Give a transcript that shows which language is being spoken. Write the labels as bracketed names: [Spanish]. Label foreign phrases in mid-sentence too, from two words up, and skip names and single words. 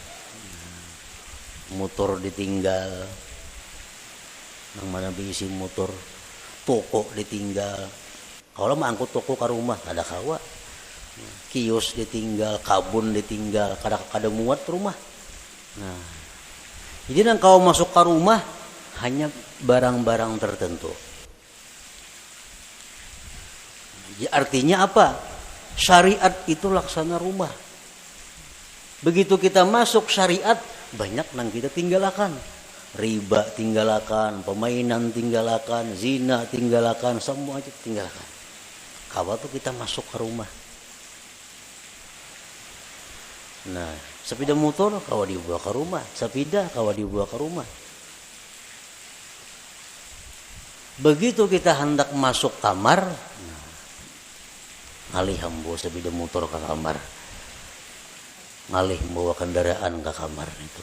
[Banjar] Motor ditinggal, nang mana diisi motor, toko ditinggal. Kalau mau angkut toko ke rumah, kada kawa. Kios ditinggal, kabun ditinggal, kada muat rumah. Nah, jadi nang kau masuk ke rumah hanya barang-barang tertentu. [Indonesian] Jadi artinya apa? Syariat itu laksana rumah. Begitu kita masuk syariat, banyak yang kita tinggalkan. Riba tinggalkan, permainan tinggalkan, zina tinggalkan, semua aja tinggalkan. [Banjar] Kawa tuh kita masuk ke rumah. Nah, sepeda motor kawa dibawa ke rumah, sepeda kawa dibawa ke rumah. Begitu kita hendak masuk kamar, ngalih hambo sepeda motor ke kamar, ngalih bawa kendaraan ke kamar itu.